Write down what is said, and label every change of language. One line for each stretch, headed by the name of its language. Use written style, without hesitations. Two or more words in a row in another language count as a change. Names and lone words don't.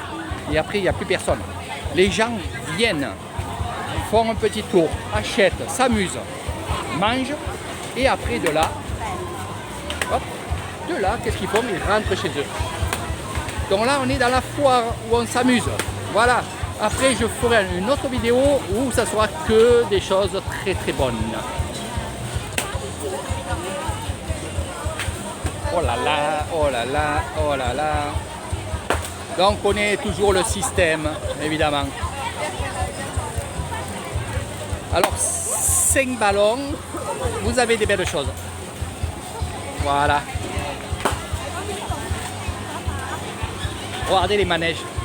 French: Et après, il n'y a plus personne. Les gens viennent, font un petit tour, achètent, s'amusent, mangent. Et après, de là, hop, qu'est-ce qu'ils font? Ils rentrent chez eux. Donc là, on est dans la foire où on s'amuse. Voilà. Après, je ferai une autre vidéo où ça sera que des choses très très bonnes. Oh là là, oh là là, oh là là. Donc on connaît toujours le système, évidemment. Alors 5 ballons, vous avez des belles choses. Voilà. Regardez les manèges.